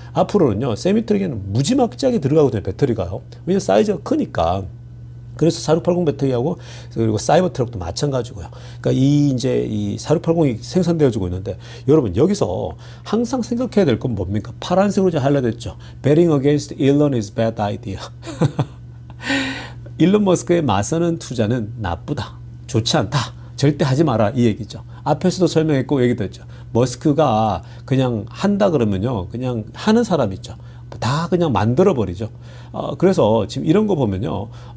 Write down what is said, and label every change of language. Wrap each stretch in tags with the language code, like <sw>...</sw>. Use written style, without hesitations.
<ko>앞으로는요 세미트럭에는 무지막지하게 들어가거든요. 배터리가요. 왜냐면 사이즈가 크니까. 그래서 4680 배터리하고 그리고 사이버 트럭도 마찬가지고요. 그러니까 이 4680이 생산되어지고 있는데 여러분 여기서 항상 생각해야 될 건 뭡니까? 파란색으로 이제 하이라이트했죠.</ko> <en>Betting against Elon is bad idea.</en> <ko>일론 머스크의 맞서는 투자는 나쁘다. 좋지 않다. 절대 하지 마라 이 얘기죠. 앞에서도 설명했고 얘기도 했죠. 머스크가 그냥 한다 그러면요 그냥 하는 사람 있죠. 다 그냥 만들어버리죠. 그래서 지금 이런 거 보면요.</ko>